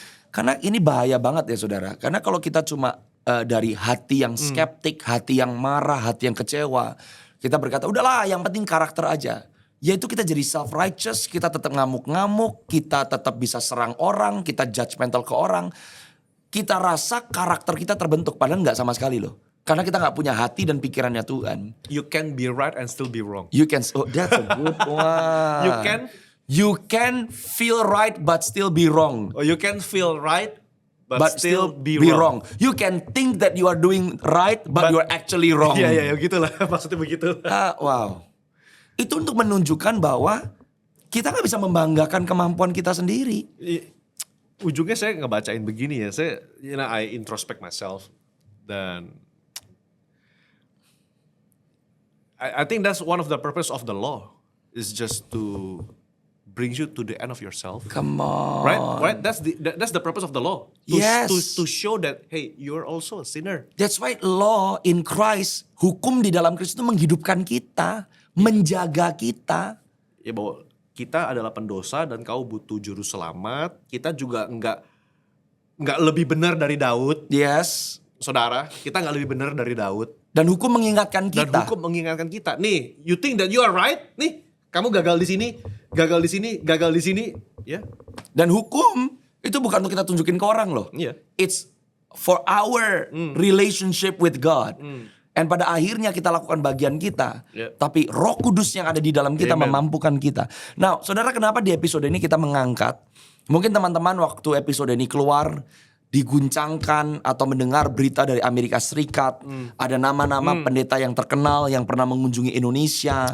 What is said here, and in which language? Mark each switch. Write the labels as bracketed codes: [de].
[id] Karena ini bahaya banget ya saudara. Karena kalau kita cuma dari hati yang skeptik, hati yang marah, hati yang kecewa. Kita berkata udahlah yang penting karakter aja. Yaitu kita jadi self-righteous, kita tetap ngamuk-ngamuk, kita tetap bisa serang orang, kita judgmental ke orang. Kita rasa karakter kita terbentuk, padahal nggak sama sekali loh. Karena kita nggak punya hati dan pikirannya Tuhan. [en] You can be right and still be wrong. You can, oh that's a good one. You can feel right but still be wrong. Or you can feel right But still be wrong. You can think that you are doing right but you're actually wrong. [id] Iya, gitulah. Maksudnya begitu. [en] Wow. [id] Itu untuk menunjukkan bahwa kita nggak bisa membanggakan kemampuan kita sendiri. Ujungnya saya ngebacain begini ya. [en] Saya, I introspect myself. Dan I think that's one of the purpose of the law. Is just to brings you to the end of yourself. Come on. Right? That's the purpose of the law. Yes. To show that, hey, you're also a sinner. That's why law in Christ, [id] hukum di dalam Kristus itu menghidupkan kita, menjaga kita. Ya bahwa kita adalah pendosa dan kau butuh juru selamat. Kita juga nggak lebih benar dari Daud. [en] Yes. [id] Saudara, kita nggak lebih benar dari Daud. Dan hukum mengingatkan kita. Dan hukum mengingatkan kita. [en] Nih, you think that you are right? [id] Nih, kamu gagal di sini, gagal di sini, gagal di sini, ya. Dan hukum itu bukan untuk kita tunjukin ke orang loh. Iya. [en] It's for our relationship with God. [id] And pada akhirnya kita lakukan bagian kita. [en] Yeah. [id] Tapi Roh Kudus yang ada di dalam kita Amen. memampukan kita. Nah, saudara, kenapa di episode ini kita mengangkat? Mungkin teman-teman waktu episode ini keluar diguncangkan atau mendengar berita dari Amerika Serikat, ada nama-nama pendeta yang terkenal yang pernah mengunjungi Indonesia,